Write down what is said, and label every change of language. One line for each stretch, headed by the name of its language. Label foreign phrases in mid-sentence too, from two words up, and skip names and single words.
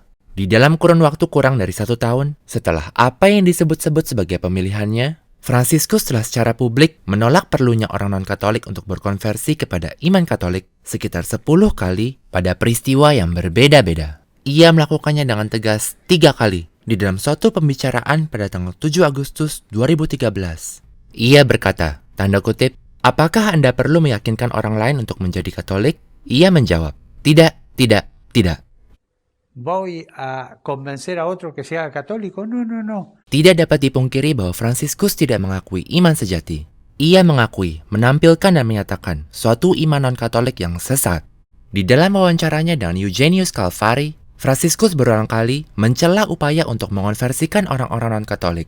Indonesian: Di dalam kurun waktu kurang dari 1 tahun, setelah apa yang disebut-sebut sebagai pemilihannya, Fransiskus telah secara publik menolak perlunya orang non-Katolik untuk berkonversi kepada iman Katolik sekitar 10 kali pada peristiwa yang berbeda-beda. Ia melakukannya dengan tegas 3 kali di dalam suatu pembicaraan pada tanggal 7 Agustus 2013. Ia berkata, tanda kutip, apakah Anda perlu meyakinkan orang lain untuk menjadi Katolik? Ia menjawab, tidak, tidak, tidak.
Spanish: ¿Voy a convencer a otro que sea católico? No, no, no.
Indonesian: Tidak dapat dipungkiri bahwa Fransiskus tidak mengakui iman sejati. Ia mengakui, menampilkan dan menyatakan suatu iman non-Katolik yang sesat. Di dalam wawancaranya dengan Eugenius Calvari, Fransiskus berulang kali mencela upaya untuk mengonversikan orang-orang non-Katolik.